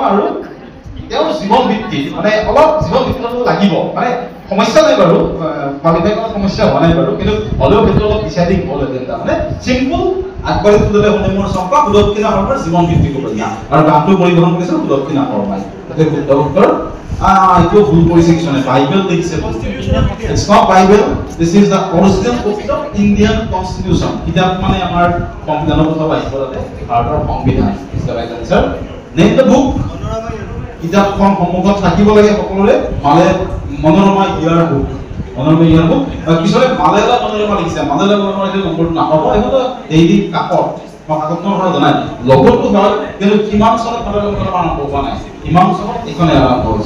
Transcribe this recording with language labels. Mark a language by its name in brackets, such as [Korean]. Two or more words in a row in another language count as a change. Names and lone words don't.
[Assamese] আৰু তেওঁৰ জীৱন ভিত্তিক, মানে অলপ জীৱন ভিত্তিক লাগিব, মানে সমস্যা নাই বাৰু, কোৱালিফাই কৰাৰ সমস্যা হোৱা নাই বাৰু, কিন্তু হ'লেও সেইটো অলপ ডিচাইডিং হ'ল। মানে চিম্পুল আগবাঢ়ি তোলে শুনে মোৰ চম্পা সুদক্ষিণা শৰ্মাৰ জীৱন ভিত্তিক উপন্যাস, আৰু গানটো পৰিৱেশন কৰিছে সুদক্ষিণা শৰ্মাই। সেইটো শুদ্ধ উত্তৰ। এইটো ভুল কৰিছে কিছুমানে, বাইবেল লিখিছে। [English] It's not Bible, this is the original copy of Indian Constitution. [Assamese] কিতাপ মানে আমাৰ সংবিধানৰ কথা আহিব তাতে, ভাৰতৰ সংবিধান [English] is the right answer. Name the book. [Assamese] কিতাপখন সন্মুখত থাকিব লাগে সকলোৰে। মনোৰমা ইয়াৰ বুক, মনোৰমা ইয়াৰ বুক। কিছুমানে মালায়ালা মনোৰমা লিখিছে, মালায়ালা মনোৰমা এইটো নম্বৰটো নাপাব। এইটো ডেইলি কাকত, মই কাকতখনৰ কথা জনাই লগৰটো হয়, কিন্তু কিমান চনত মালায়ালা মনোৰমা আৰম্ভ হোৱা নাই, কিমান চনত এইখনে আৰম্ভ হৈছে।